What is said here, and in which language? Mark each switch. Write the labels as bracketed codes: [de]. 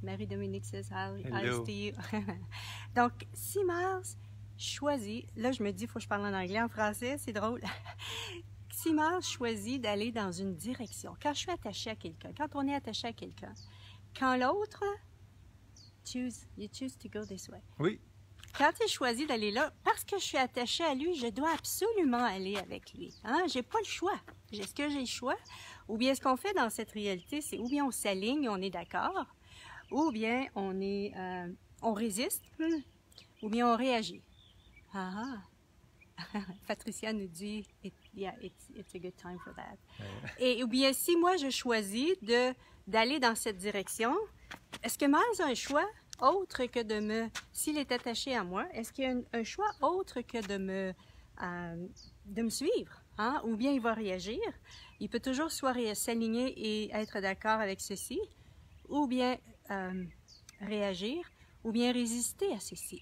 [en] Marie-Dominique says hi to you. [fr] Donc, si Miles choisit... Là, je me dis, il faut que je parle en anglais, en français, c'est drôle. Si Miles choisit d'aller dans une direction, quand je suis attachée à quelqu'un, quand on est attaché à quelqu'un, quand l'autre, [en] you choose to go this way. [fr] Oui. Quand il choisit d'aller là, parce que je suis attachée à lui, je dois absolument aller avec lui. J'ai pas le choix. Est-ce que j'ai le choix? Ou bien ce qu'on fait dans cette réalité, c'est ou bien on s'aligne, on est d'accord, ou bien on résiste, ou bien on réagit. Patricia nous dit, [en] it's a good time for that. [fr] Et ou bien si moi je choisis d'aller dans cette direction, est-ce que Miles a un choix autre que s'il est attaché à moi, est-ce qu'il y a un choix autre que de me suivre? Ou bien il va réagir. Il peut toujours soit s'aligner et être d'accord avec ceci, ou bien réagir, ou bien résister à ceci.